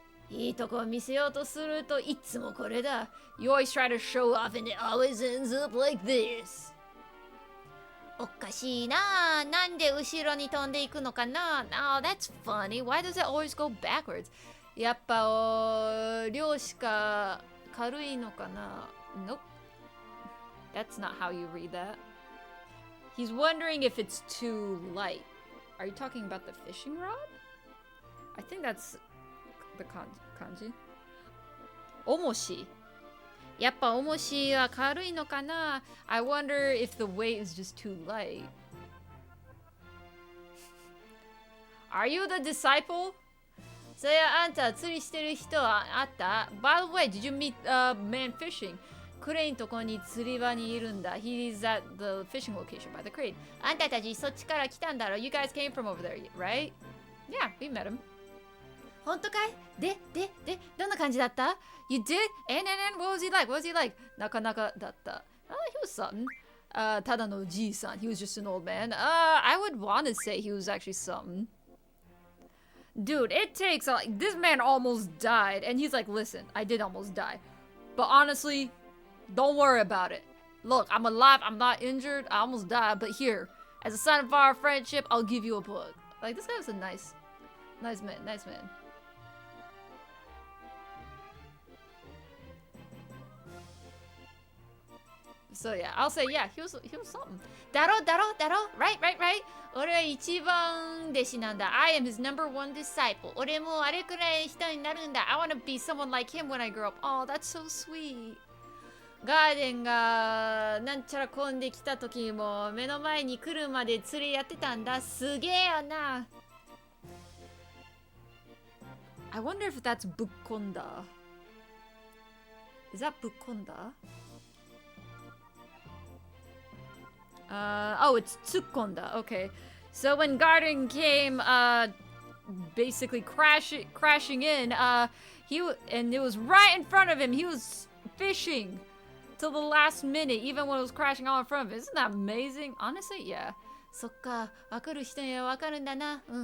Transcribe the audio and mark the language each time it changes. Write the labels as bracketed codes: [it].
[ja] いいとこ見せようとするといつもこれだ. [en] You always try to show off and it always ends up like this. [ja] おかしいな。なんで後ろに飛んでいくのかな。 [en] Oh, that's funny. Why does it always go backwards? [ja] やっぱ量しか軽いのかな。 [en] Nope. That's not how you read that. He's wondering if it's too light. Are you talking about the fishing rod? I think that's the kanji. Omoshi. [ja] やっぱ重しは軽いのかな? [en] I wonder if the weight is just too light. Are you the disciple? [ja] それあんた釣りしてる人はあった? [en] By the way, did you meet man fishing? [ja] クレインとこに釣り場にいるんだ. [en] He's at the fishing location by the crate. [ja] あんたたちそっちから来たんだろ? [en] You guys came from over there, right? Yeah, we met him. [ja] 本当かい?で、どんな感じだった? [en] You did? And what was he like? What was he like? [ja] なかなかだった。 [en] He was something. [ja] ただのじいさん. [en] He was just an old man. I would want to say he was actually something. Dude, it takes like this man almost died, and he's like, listen, I did almost die. But honestly, don't worry about it. Look, I'm alive, I'm not injured, I almost died, but here, as a sign of our friendship, I'll give you a book. Like, this guy was a nice man. So yeah, I'll say yeah, he was something. [ja] だろ [en] right. [ja] 俺は一番弟子なんだ. [en] I am his number one disciple. [ja] 俺もあれくらい人になるんだ. [en] I want to be someone like him when I grow up. Oh, that's so sweet. [ja] ガーデンがなんちゃら混んできた時も目の前に来るまで釣りやってたんだ. すげえよな. [en] I wonder if that's ぶっこんだ. Is that ぶっこんだ? Oh, it's Tsukonda. Okay. So when Garden came, basically crashing in, and it was right in front of him. He was fishing till the last minute, even when it was crashing all in front of him. Isn't that amazing? Honestly, yeah. [ja] そっか、わかる人にはわかるんだな。